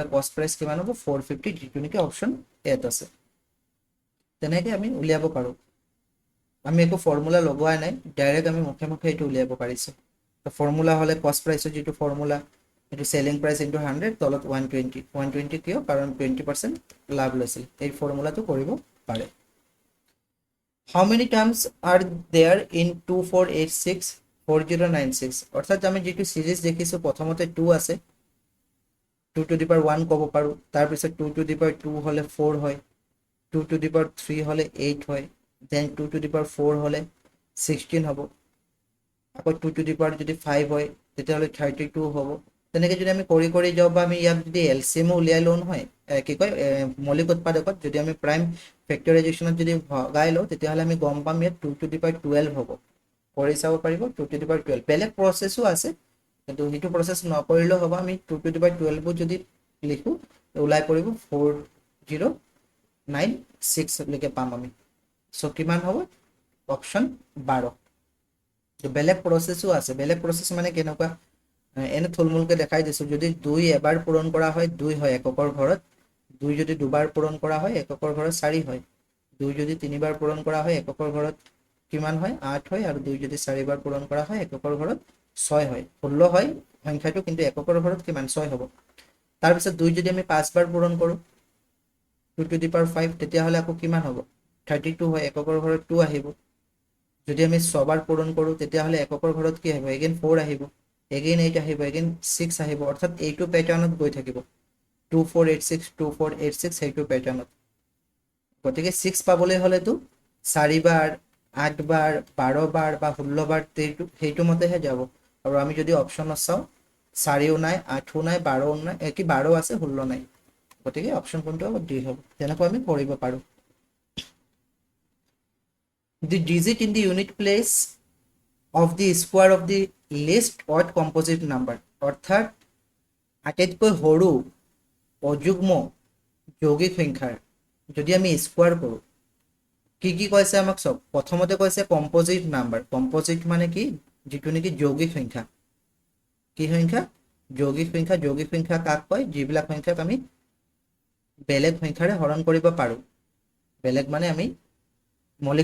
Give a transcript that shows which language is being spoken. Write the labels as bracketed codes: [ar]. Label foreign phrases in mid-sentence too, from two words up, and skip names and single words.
[en] cost price [as] কিমান হ'ব 450 যিটো নেকি অপশ্যন এত আছে তেনেকৈ আমি উলিয়াব পাৰোঁ আমি একো ফৰ্মুলা লগোৱা নাই ডাইৰেক্ট আমি মুখে মুখে এইটো উলিয়াব পাৰিছোঁ তো ফৰ্মুলা হ'লে [en] cost priceৰ [as] যিটো ফৰ্মুলা এইটো [en] selling price into [as] 100 তলত 120 কিয় কাৰণ 20% লাভ লৈছিল এই ফৰ্মুলাটো কৰিব পাৰে [en] How many terms are there in 2486 4096 [as] অৰ্থাৎ আমি যেটো সিরিজ দেখিছো প্ৰথমতে 2 আছে [en] 2 to the power 1 [as] ক'ব পাৰো তাৰ পিছত 2 [en] to the power 2 [as] হলে 4 হয় [en] 2 to the power 3 [as] হলে 8 হয় [en] then 2 to the power 4 [as] হলে 16 হ'ব আকৌ [en] 2 to the power [as] যদি 5 হয় তেতিয়াহলে 32 হ'ব তেনেকৈ যদি আমি কৰি কৰি যাওঁ বা আমি ইয়াক যদি এলসিএম উলিয়াই লওঁ নহয় কি কয় মৌলিক উৎপাদকত যদি আমি [en] prime factorisationত [as] যদি ভগাই লওঁ তেতিয়াহলে আমি গম পাম ইয়াত [en] 2 to the power 12 [as] হ'ব কৰি চাব পাৰিব [en] 2 to the power 12 [as] বেলেগ প্ৰসেসও আছে কিন্তু হিটো প্ৰসেস নকৰিলেও হ'ব আমি [en] 2 to the power 12 [as] যদি লিখো ওলাই পৰিব 4096 লৈকে পাম আমি সো কিমান হ'ব অপচন 12 তো বেলেগ প্ৰসেসও আছে বেলেগ প্ৰসেস মানে কেনেকুৱা এনে থুলমুলকে দেখাই দিছো যদি 2 এবাৰ পূৰণ কৰা হয় 2 হয় এককৰ ঘৰত 2 যদি দুবাৰ পূৰণ কৰা হয় এককৰ ঘৰত 4 হয় 2 যদি তিনিবাৰ পূৰণ কৰা হয় এককৰ ঘৰত কিমান হয় 8 হয় আৰু 2 যদি 4 বাৰ পূৰণ কৰা হয় এককৰ ঘৰত 6 হয় 16 হয় সংখ্যাটো কিন্তু এককৰ ঘৰত কিমান 6 হ'ব তাৰ পিছত 2 যদি আমি 5 বাৰ পূৰণ কৰো [en] 2 to the power 5 [as] তেতিয়াহলে আকৌ কিমান হ'ব 32 হয় এককৰ ঘৰত 2 আহিব যদি আমি 6 বাৰ পূৰণ কৰো তেতিয়াহলে এককৰ ঘৰত কি আহিব এগেইন 4 আহিব এগেইন 8 আহিব এগেইন 6 আহিব অৰ্থাৎ এইটো প্যাটাৰ্নত গৈ থাকিব 2486 2486 সেইটো প্যাটাৰ্নত গতিকে 6 পাবলৈ হলেতো 4 বাৰ 8 বাৰ 12 বাৰ বা 16 বাৰ সেইটো মতেহে যাব আৰু আমি যদি অপশ্যনত চাওঁ 4ও নাই 8ও নাই 12ও নাই কি 12 আছে 16 নাই গতিকে অপশ্যন কোনটো হ'ব ডি হ'ব তেনেকৈ আমি কৰিব পাৰোঁ [en] the digit in the unit place of the square of the least odd composite number [as] অৰ্থাৎ আটাইতকৈ সৰু অযুগ্ম যৌগিক সংখ্যাৰ যদি আমি স্কোয়াৰ কৰোঁ কি কৈছে আমাক সব প্ৰথমতে কৈছে [en] composite number [as] কম্পোজিট মানে কি যেটো নেকি যৌগিক সংখ্যা কি সংখ্যা যৌগিক সংখ্যা কাক কয় যিবিলাক সংখ্যাক আমি বেলেগ সংখ্যাৰে হৰণ কৰিব পাৰোঁ বেলেগ মানে আমি মৌলিক